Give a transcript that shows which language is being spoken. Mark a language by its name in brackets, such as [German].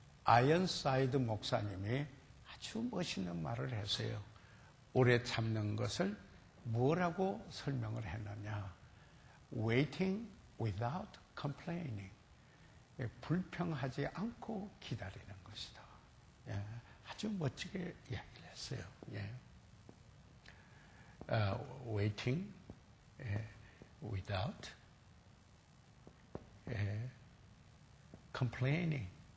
[Korean] 아이언사이드 목사님이 아주 멋있는 말을 했어요. 오래 참는 것을 뭐라고 설명을 했느냐? [English] Waiting without complaining. [Korean] 불평하지 않고 기다리는 것이다. 예, 아주 멋지게 이야기를 했어요. 예. [English] Waiting without complaining.